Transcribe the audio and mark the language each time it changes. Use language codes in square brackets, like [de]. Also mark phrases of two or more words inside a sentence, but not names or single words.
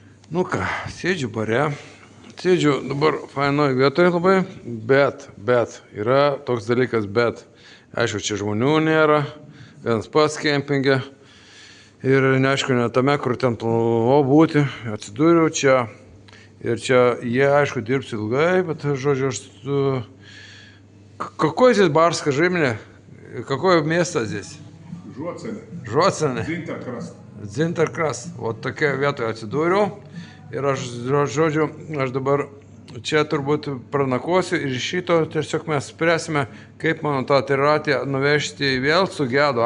[lt] Nu ką, sėdžiu bare, sėdžiu dabar fainoj vietoje labai, bet yra toks dalykas, bet. Aišku, čia žmonių nėra, vienas pats kempinge ir neaišku, ne tame, kur ten planavau būti, atsidūriau čia ir čia jie, aišku, dirbs ilgai, bet, žodžiu, aš... [ru] Какой здесь бар, скажи мне? Какое место здесь? [lt] Žuocenė. Zinterkras. O tokia vietoje atsidūriau. Ir aš, žodžiu, aš dabar čia turbūt pranakosiu ir iš šito tiesiog mes spręsime, kaip mano tą triratį nuvežti vėl sugedo.